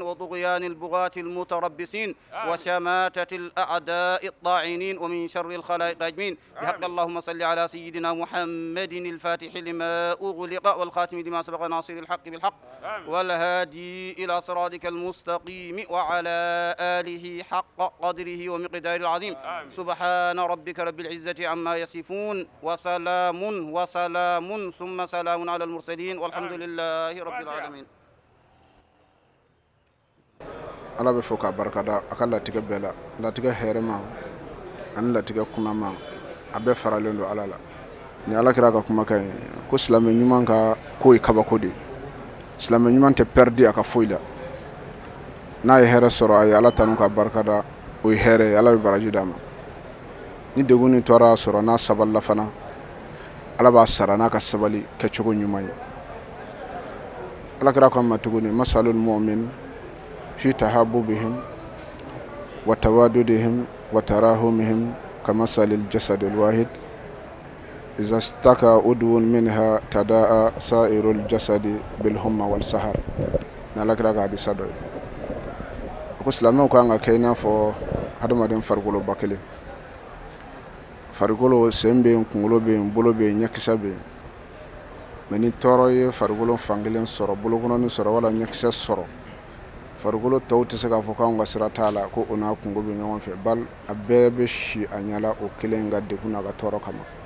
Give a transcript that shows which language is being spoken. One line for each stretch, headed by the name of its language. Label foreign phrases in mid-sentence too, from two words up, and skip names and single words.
Arabic: وطغيان البغاة المتربصين وشماتة الأعداء الطاعنين ومن شر الخلائق أجمعين بحق اللهم صل على سيدنا محمد الفاتح لما أغلق والخاتم لما سبق ناصر الحق بالحق والهادي إلى صراطك المستقيم وعلى آله حق قدره ومقداره العظيم سبحان ربك رب العزة عما يصفون وسلام ثم سلام على المرسلين والحمد لله رب العالمين.
Bambara: Ala bɛ fɔ k'a barikada a ka latigɛ bɛɛ la latigɛ hɛrɛma ani latigɛ kunama a bɛɛ faralen don Ala la ni Ala kira ka kumakan ye ko silamɛ ɲuman ka ko ye kabako de silamɛ ɲuman tɛ perdi a ka foyi la n'a ye hɛrɛ sɔrɔ a ye Ala tanu ka barikada o ye hɛrɛ ye Ala bɛ baraji d'a ma ni degun ni tɔɔrɔ sɔrɔ n'a sabalila fana Ala b'a sara n'a ka sabali kɛcogo ɲuman ye Ala kira ko ma tuguni
Arabic: مثل المؤمن في تحاببهم وتواددهم وتراحمهم كمثل الجسد الواحد إذا اشتكى عضو منها تداعى سائر الجسد بالحمى والسهر
Bambara: نالك راغا بيسادو ko silamɛw kan ka kɛ i n'a fɔ hadamaden farikolo ba kelen farikolo sen bɛ yen kunkolo bɛ yen bolo bɛ yen ɲɛkisɛ bɛ yen mais ni tɔɔrɔ ye farikolo fankelen sɔrɔ bolokɔnɔni sɔrɔ wala ɲɛkisɛ sɔrɔ farikolo tɔw tɛ se k'a fɔ k'anw ka sira t'a la ko o n'a kungo bɛ ɲɔgɔn fɛ bal a bɛɛ bɛ si a ɲɛla o kelen ka degun n'a ka tɔɔrɔ kama